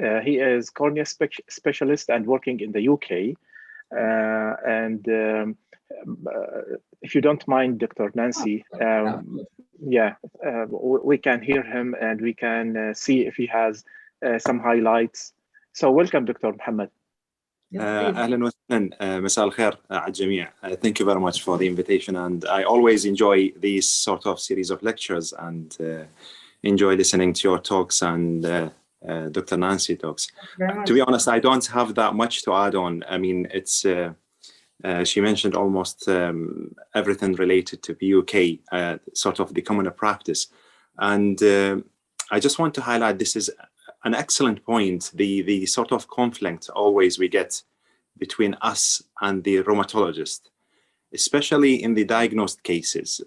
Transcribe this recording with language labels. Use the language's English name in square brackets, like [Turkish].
[English] He is cornea specialist and working in the UK. If you don't mind, Dr. Nancy, we can hear him and we can see if he has some highlights. So welcome, Dr. Mohammed. [Arabic] أهلا وسهلا مساء الخير على الجميع. [English] Thank you very much for the invitation, and I always enjoy these sort of series of lectures and enjoy listening to your talks and Dr. Nancy talks. To be honest, I don't have that much to add on. I mean, it's she mentioned almost everything related to PUK, sort of the common practice, and I just want to highlight this is an excellent point, the sort of conflict always we get between us and the rheumatologist, especially in the diagnosed cases.